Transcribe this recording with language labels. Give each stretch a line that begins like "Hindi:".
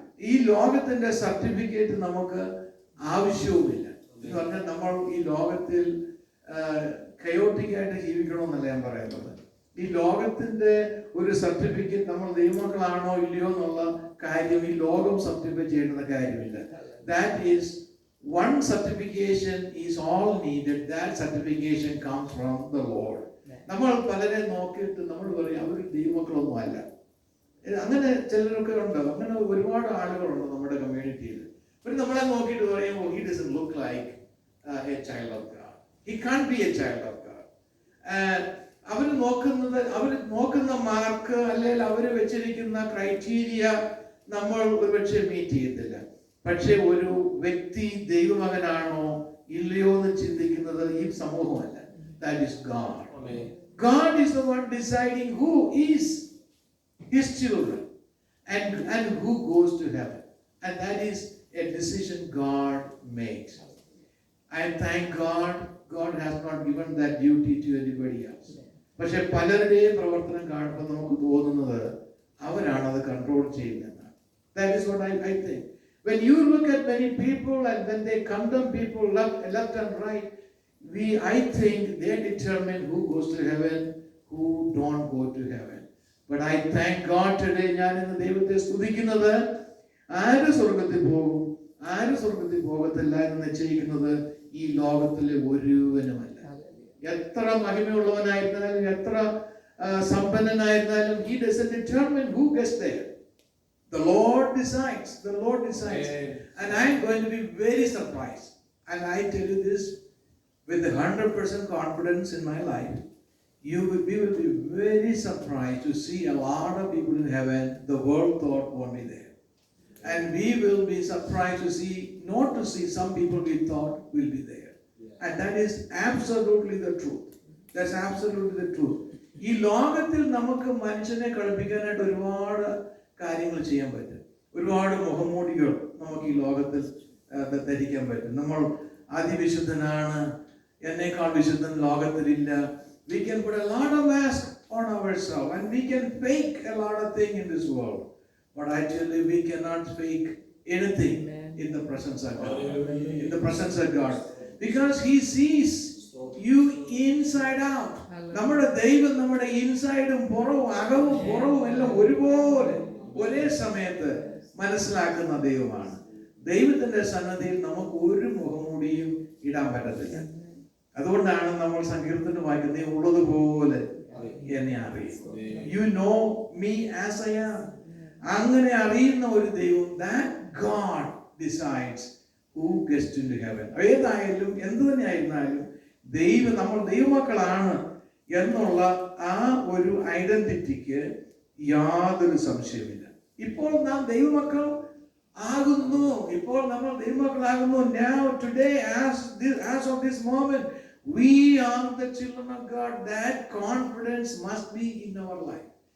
Malayalam: ഈ ലോകത്തിന്റെ സർട്ടിഫിക്കറ്റ് നമുക്ക് ആവശ്യവുമില്ല. എന്ന് പറഞ്ഞാൽ നമ്മൾ ഈ ലോകത്തിൽ കയോട്ടിക്കായിട്ട് ജീവിക്കണമെന്നല്ല ഞാൻ പറയുന്നത്. ഈ ലോകത്തിന്റെ ഒരു സർട്ടിഫിക്കറ്റ്, നമ്മൾ ദൈവമക്കളാണോ ഇല്ലയോ എന്നുള്ള കാര്യം ഈ ലോകം സർട്ടിഫൈ ചെയ്യേണ്ടുന്ന കാര്യമില്ല.
English: That is one certification is all needed. That certification comes from the Lord.
Malayalam: നമ്മൾ പലരെ നോക്കിയിട്ട് നമ്മൾ പറയും അവർ ദൈവമക്കളൊന്നും അല്ല. അങ്ങനെ ചിലരൊക്കെ ഉണ്ട്. അങ്ങനെ ഒരുപാട് ആളുകളുണ്ട് നമ്മുടെ കമ്മ്യൂണിറ്റിയിൽ. പിന്നെ നമ്മളെ നോക്കിയിട്ട് പറയും,
English: he doesn't look like a child of God. He can't be a child of God.
Malayalam: അവർ നോക്കുന്ന മാർക്ക് അല്ലെങ്കിൽ അവർ വെച്ചിരിക്കുന്ന ക്രൈറ്റീരിയ നമ്മൾ ഒരുപക്ഷെ മീറ്റ് ചെയ്യത്തില്ല. പക്ഷെ ഒരു വ്യക്തി ദൈവമകനാണോ ഇല്ലയോ എന്ന് ചിന്തിക്കുന്നത് ഈ സമൂഹമല്ല.
English: That is God. God is the one deciding who is his children and who goes to heaven. And that is a decision God makes. I thank God. God has not given that duty to anybody else.
Malayalam: പക്ഷെ പലരുടെയും പ്രവർത്തനം കാണുമ്പോൾ നമുക്ക് തോന്നുന്നത് അവരാണ് അത് control ചെയ്യുന്നത്.
English: That is what I think. When you look at many people and when they condemn people left and right, I think they determine who goes to heaven, who don't go to heaven. But I thank God today.
Malayalam: ഞാൻ ഇന്ന് ദൈവത്തെ സ്തുതിക്കുന്നത്, ആര് സ്വർഗത്തിൽ പോകും ആര് സ്വർഗത്തിൽ പോകത്തില്ല എന്ന് നിശ്ചയിക്കുന്നത് ഈ ലോകത്തിലെ ഒരുവനുമല്ല. എത്ര മഹിമയുള്ളവനായിരുന്നാലും എത്ര സമ്പന്നനായിരുന്നാലും
English: he doesn't determine who gets there. The Lord decides. The Lord decides. And I'm going to be very surprised. And I tell you this with 100% confidence in my life. We will be very surprised to see a lot of people in heaven the world thought won't be there. And we will be surprised to see, not to see some people we thought will be there. And that is absolutely the truth. That's absolutely the truth.
Malayalam: ഈ ലോകത്തിൽ നമുക്ക് മനുഷ്യനെ കളിപ്പിക്കാനായിട്ട് ഒരുപാട് കാര്യങ്ങൾ ചെയ്യാൻ പറ്റും. ഒരുപാട് മുഖംമൂടികൾ നമുക്ക് ഈ ലോകത്തിൽ ധരിക്കാൻ പറ്റും. നമ്മൾ അതിവിശുദ്ധനാണ്, എന്നേക്കാൾ വിശുദ്ധൻ ലോകത്തിലില്ല.
English: We can put a lot of masks on ourselves and we can fake a lot of things in this world. But I tell you, we cannot fake anything in the presence of God. In the presence of God. Because He sees you inside out.
Malayalam: നമ്മുടെ ദൈവം നമ്മുടെ ഇൻസൈഡും പുറവും അകവും പുറവും എല്ലാം ഒരുപോലെ ഒരേ സമയത്ത് മനസ്സിലാക്കുന്ന ദൈവമാണ്. ദൈവത്തിന്റെ സന്നദ്ധിയിൽ നമുക്ക് ഒരു മുഖംമൂടിയും ഇടാൻ പറ്റത്തില്ല. അതുകൊണ്ടാണ് നമ്മൾ സങ്കീർത്തനം വായിക്കുന്നത്, നീ ഉള്ളതുപോലെ എന്നെ അറിയും.
English: You know me as I am.
Malayalam: അങ്ങനെ അറിയുന്ന ഒരു ദൈവം,
English: that God decides who gets into heaven.
Malayalam: ഏതായാലും എന്തു തന്നെ ആയിരുന്നാലും നമ്മൾ ദൈവമക്കളാണ് എന്നുള്ള ആ ഒരു ഐഡന്റിറ്റിക്ക് യാതൊരു സംശയമില്ല. ഇപ്പോൾ നാം ദൈവമക്കൾ ആകുന്നു. ഇപ്പോൾ നമ്മൾ ദൈവമക്കളാകുന്നു.
English: Now today as of this moment we are the children of God. That confidence must be in our life.